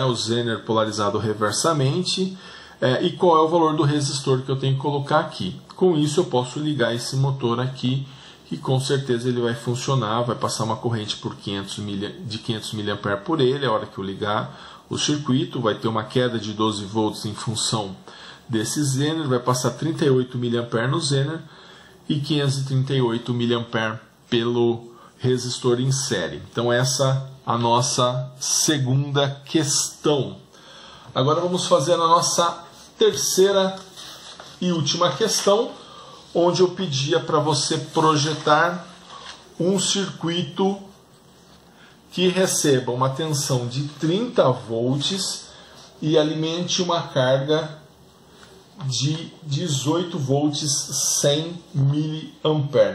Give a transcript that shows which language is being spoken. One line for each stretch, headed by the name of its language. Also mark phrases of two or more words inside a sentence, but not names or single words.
Portuguese: O Zener polarizado reversamente. E qual é o valor do resistor que eu tenho que colocar aqui. Com isso, eu posso ligar esse motor aqui, que com certeza ele vai funcionar, vai passar uma corrente por de 500 mA por ele, a hora que eu ligar o circuito, vai ter uma queda de 12 volts em função desse Zener, vai passar 38 mA no Zener, e 538 mA pelo resistor em série. Então essa é a nossa segunda questão. Agora vamos fazer a nossa terceira e última questão, onde eu pedia para você projetar um circuito que receba uma tensão de 30 volts e alimente uma carga de 18 volts 100 mA.